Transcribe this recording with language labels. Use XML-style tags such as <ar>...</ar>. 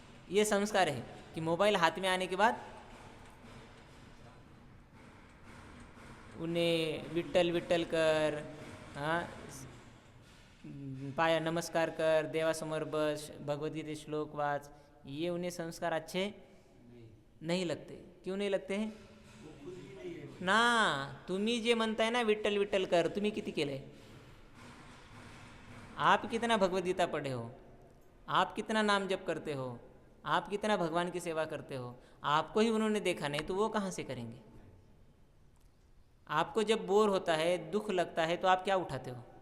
<hi>ये संस्कार है कि मोबाइल हाथ में आने के बाद उन्हें</hi> <mr>विट्ठल विट्ठल कर,</mr> <hi>हाँ,</hi> <mr>पाया नमस्कार कर, देवासमोर बस, भगवद्गीता श्लोक वाच,</mr> <hi>ये उन्हें संस्कार अच्छे नहीं लगते। क्यों नहीं लगते हैं ना?</hi> <mr>तुम्ही जे म्हणताय ना विट्ठल विट्ठल कर, तुम्ही किती केले?</mr> <hi>आप कितना भगवद्गीता पढ़े हो? आप कितना नाम जप करते हो? आप कितना भगवान की सेवा करते हो? आपको ही उन्होंने देखा नहीं तो वो कहाँ से करेंगे? आपको जब बोर होता है, दुख लगता है, तो आप क्या उठाते हो?</hi>